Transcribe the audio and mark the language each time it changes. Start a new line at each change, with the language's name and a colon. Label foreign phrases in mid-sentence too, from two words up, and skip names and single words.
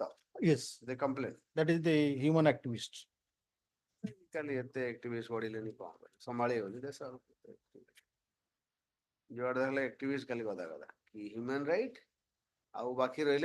English: Yes, the complaint that is the human activist.
Odia: କାଲି ଏତେ activist ବଢିଲେନି କଣ କରିବେ ସମ୍ଭାଳି ହଉନି ଦେଶ ଆଉ ଯୁଆଡେ ହେଲେ activist ଖାଲି କଥା କି
English: human right
Odia: ଆଉ ବାକି ରହିଲେ